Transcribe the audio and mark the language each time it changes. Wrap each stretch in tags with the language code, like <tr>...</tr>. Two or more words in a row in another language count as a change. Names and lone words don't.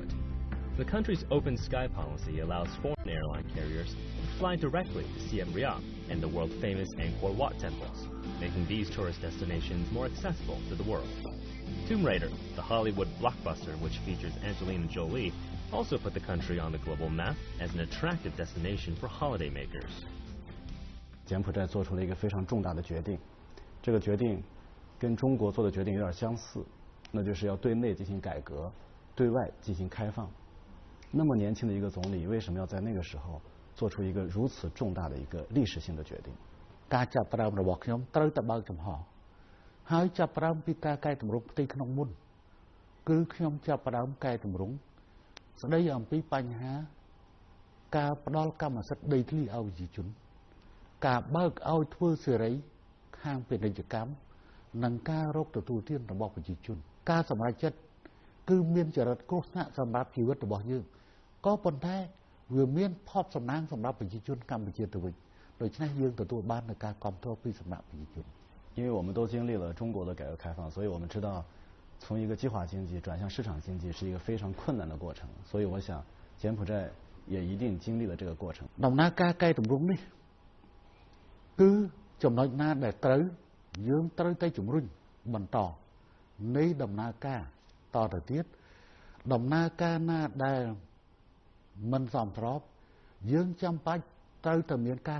<en>The country's open sky policy allows foreign airline carriers to fly directly to Siem Reap and the world-famous Angkor Wat temples, making these tourist destinations more accessible to the world. Tomb Raider, the Hollywood blockbuster which features Angelina Jolie, also put the country on the global map as an attractive destination for holidaymakers.</en> <zh>柬埔寨做出了一个非常重大的决定，这个决定跟中国做的决定有点相似，那就是要对内进行改革，对外进行开放。那么年轻的一个总理，为什么要在那个时候做出一个如此重大的一个历史性的决定？</zh> <km>ការចាប់ផ្ដើមរបស់ខ្ញុំត្រូវតែបើកចំហហើយចាប់ផ្ដើមពីការកែតម្រង់ផ្ទៃក្នុងមុនគឺខ្ញុំចាប់ផ្ដើមកែ តម្រង់ស្ដីអំពីបញ្ហាការផ្ដល់កម្មសិទ្ធិដីធ្លីឲ្យប្រជាជនការបើកឲ្យធ្វើសេរីខាងពាណិជ្ជកម្មនិងការរកទទួលទានរបស់ប្រជាជនការសម្រេចចិត្តគឺមានចរិតគ្រោះថ្នាក់សម្រាប់ជីវិតរបស់យើងក៏ប៉ុន្តែវាមានផុតសំណាងសម្រាប់ប្រជាជនកម្ពុជាទៅវិញដូច្នេះយើងទទួលបាននូវការគាំទ្រពីសំណាក់ប្រជាជន</km> <zh>因为我们都经历了中国的改革开放，所以我们知道从一个计划经济转向市场经济是一个非常困难的过程，所以我想柬埔寨也一定经历了这个过程。</zh> <km>ដំណើរការកែតម្រង់នេះគឺចំណុចណាដែលត្រូវយើងត្រូវតែជំរុញបន្តនៃដំណើរការតទៅទៀតដំណើរការណាដែលមិនសមស្របយើងចាំបាច់ត្រូវតែមានការ</km>